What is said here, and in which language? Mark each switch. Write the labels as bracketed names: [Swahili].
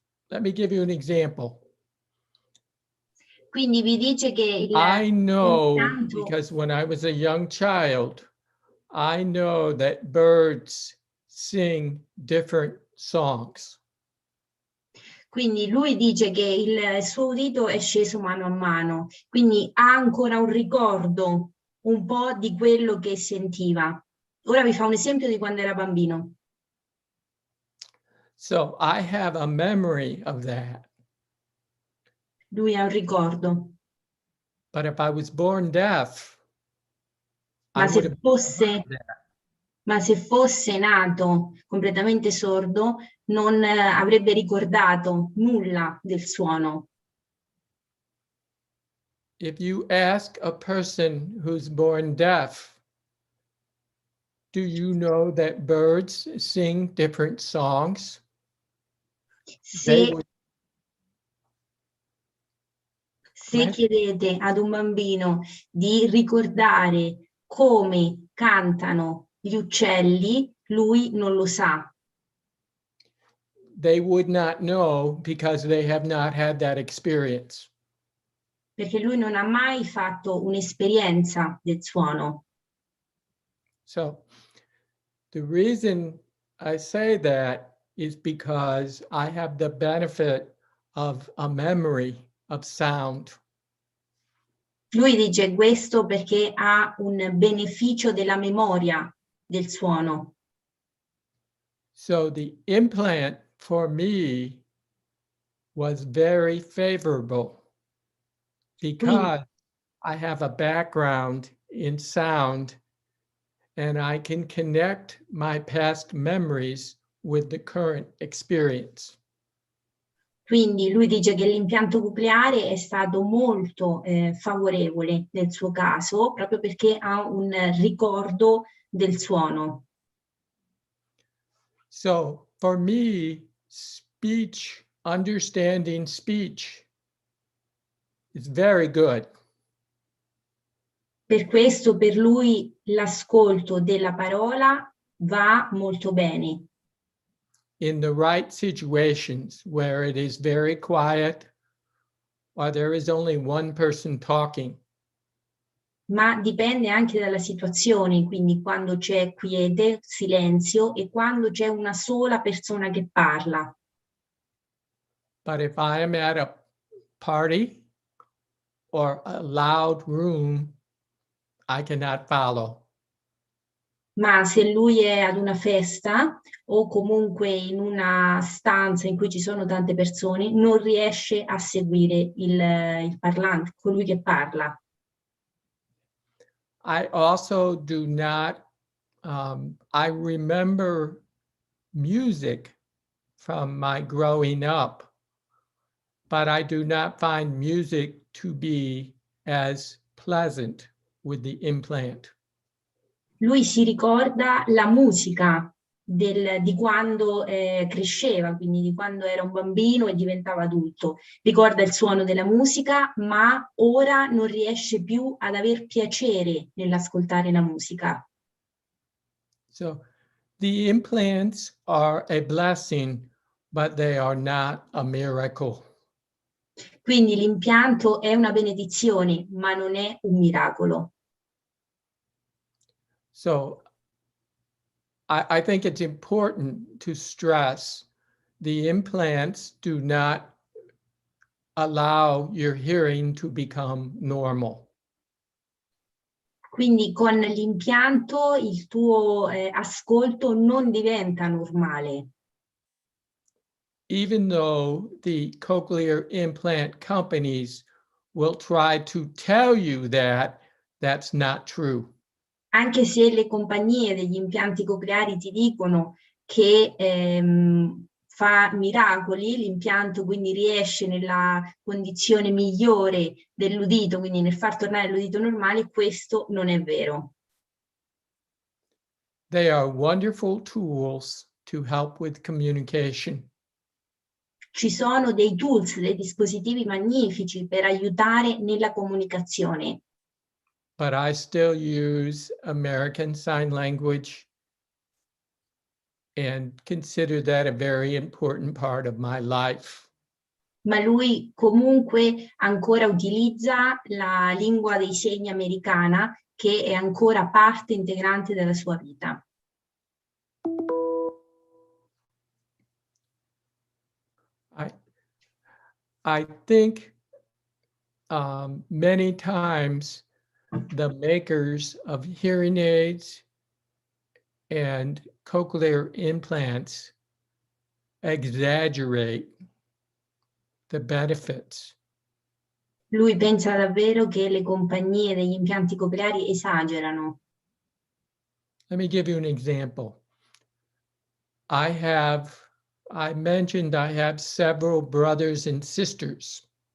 [English] Let me give you an example. [Italian] Quindi vi dice che [English] I know, [Italian] l'impianto, [English] because when I was a young child, I know that birds sing different songs. [Italian] quindi lui dice che il suo udito è sceso mano a mano, quindi ha ancora un ricordo un po' di quello che sentiva. Ora vi fa un esempio di quando era bambino. [English] So I have a memory of that. [Italian] Lui ha un ricordo. [English] But if I was born deaf, [Italian] Ma [English] I would have [Italian] Ma se fosse nato completamente sordo, non avrebbe ricordato nulla del suono. [English] If you ask a person who's born deaf, do you know that birds sing different songs? [Italian] Se chiedete ad un bambino di ricordare come cantano gli uccelli, lui non lo sa. [English] They would not know because they have not had that experience. [Italian] Perché lui non ha mai fatto un'esperienza del suono. [English] So the reason I say that is because I have the benefit of a memory of sound. [Italian] Lui dice questo perché ha un beneficio della memoria del suono. [English] So the implant for me was very favorable because I have a background in sound and I can connect my past memories with the current experience. [Italian] Quindi lui dice che l'impianto cocleare è stato molto favorevole nel suo caso, proprio perché ha un ricordo del suono. [English] So for me, speech, understanding speech is very good. [Italian] Per questo per lui l'ascolto della parola va molto bene. [English] In the right situations where it is very quiet or there is only one person talking. [Italian] Ma dipende anche dalla situazione, quindi quando c'è quiete, silenzio e quando c'è una sola persona che parla. [English] But if I am at a party or a loud room, I cannot follow. [Italian] Ma se lui è ad una festa o comunque in una stanza in cui ci sono tante persone, non riesce a seguire il parlante, colui che parla. [English] I also do not, I remember music from my growing up, but I do not find music to be as pleasant with the implant. [Italian] Lui si ricorda la musica di quando cresceva, quindi di quando era un bambino e diventava adulto. Ricorda il suono della musica, ma ora non riesce più ad aver piacere nell'ascoltare la musica. [English] So the implants are a blessing, but they are not a miracle. [Italian] Quindi l'impianto è una benedizione, ma non è un miracolo. [English] So I think it's important to stress the implants do not allow your hearing to become normal. [Italian] Quindi con l'impianto il tuo ascolto non diventa normale. [English] Even though the cochlear implant companies will try to tell you that, that's not true. [Italian] Anche se le compagnie degli impianti cocleari ti dicono che fa miracoli, l'impianto quindi riesce nella condizione migliore dell'udito, quindi nel far tornare l'udito normale, questo non è vero. [English] They are wonderful tools to help with communication. [Italian] Ci sono dei tools, dei dispositivi magnifici per aiutare nella comunicazione. [English] But I still use American Sign Language and consider that a very important part of my life. [Italian] Ma lui comunque ancora utilizza la lingua dei segni americana, che è ancora parte integrante della sua vita. [English] I think many times the makers of hearing aids and cochlear implants exaggerate the benefits. [Italian] Lui pensa davvero che le compagnie degli impianti cocleari esagerano. [English] Let me give you an example. I mentioned I have several brothers and sisters.